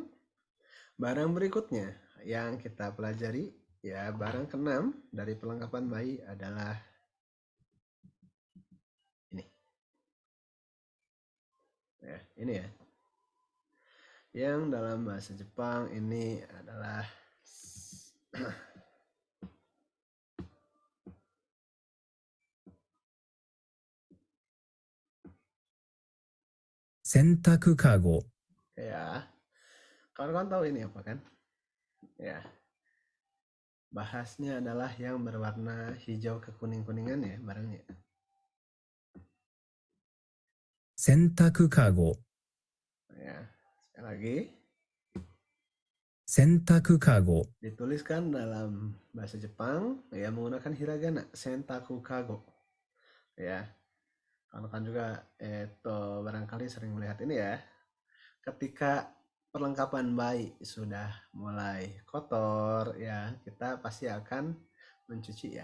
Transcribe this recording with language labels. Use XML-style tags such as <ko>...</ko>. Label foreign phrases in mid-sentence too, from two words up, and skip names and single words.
<id>Barang berikutnya yang kita pelajari, ya barang keenam dari perlengkapan bayi adalah ini. Ya, ini ya. Yang dalam bahasa Jepang ini adalah</id> <ja>洗濯かご、</ja> <id>ya. Kawan-kawan tahu ini apa kan? Ya. Bahasnya adalah yang berwarna hijau kekuning-kuningan ya barangnya.</id> <ja>洗濯かご、</ja> <id>Ya, sekali lagi.</id> <ja>洗濯かご、</ja> <id>Dituliskan dalam bahasa Jepang ya menggunakan hiragana</id> <ja>洗濯かご.</ja> <id>Ya. Kawan-kawan juga barangkali sering melihat ini ya. Ketika perlengkapan bayi sudah mulai kotor ya, kita pasti akan mencuci ya.</id>